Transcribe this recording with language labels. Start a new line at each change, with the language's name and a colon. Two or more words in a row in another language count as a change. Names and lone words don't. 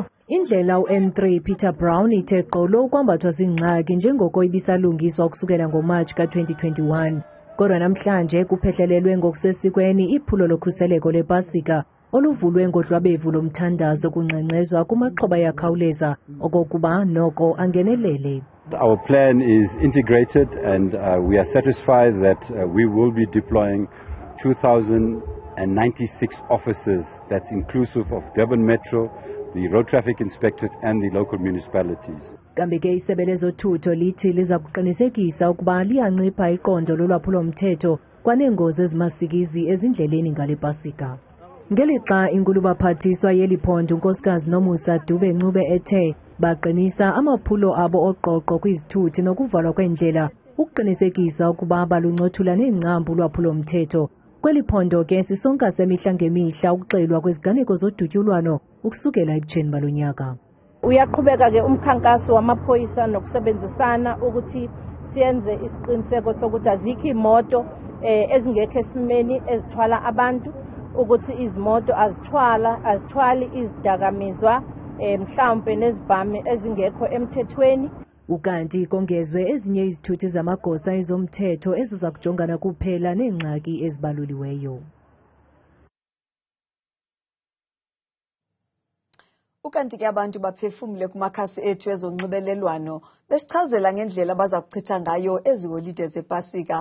Xhosa: Indlela uN3 Peter Brown ithe qolo ukwambathwa zingxaki njengoko ibisalungiswa ukusukela ngoMarch ka-2021. Kodwa namhlanje kuphehlelelwe ngokusesikweni iphulo lokhuseleko lePasika oluvulwe ngodlwabevu lomthandazo kungxengxezwa kumaxhoba yakhawuleza okokuba noko angenelele.
English: Our plan is integrated and we are satisfied that we will be deploying 2,096 officers. That's inclusive of Durban Metro, the Road Traffic Inspectorate and the local municipalities.
Xhosa: Kambe ke isebe lezothutho lithi liza kuqinisekisa ukuba liyancipha iqondo lolwaphulo-mthetho kwaneengozi ezimasikizi ezindleleni ngale Pasika. Ngelixa inkulubaphathiswa yeliphondo unkosikazi Nomusa Dube-Ncube ethe baqinisa amaphulo abo oqoqo kwizithuthi nokuvalwa kwendlela ukuqinisekisa ukuba baluncothula neengcambu lwaphulo-mthetho. Kweliphondo ke sisonka semihla ngemihla ukuxelwa kweziganeko zodutyulwano ukusukela ebutsheni balonyaka.
Zulu: Uyaqhubeka ke umkhankaso wamaphoyisa nokusebenzisana ukuthi siyenze isiqiniseko sokuthi azikho imoto ezingekho esimeni ezithwala abantu, ukuthi izimoto azithwali izidakamizwa mhlawumbe nezibhami ezingekho emthethweni.
Xhosa: Ukanti kongezwe ezinye izithuthi zamagosa ezomthetho eziza kujongana kuphela neengxaki ezibaluliweyo. Ukanti ke abantu baphefumule kumakhasi ethu ezonxibelelwano besichazela ngendlela baza kuchitha ngayo eziholide zePasika.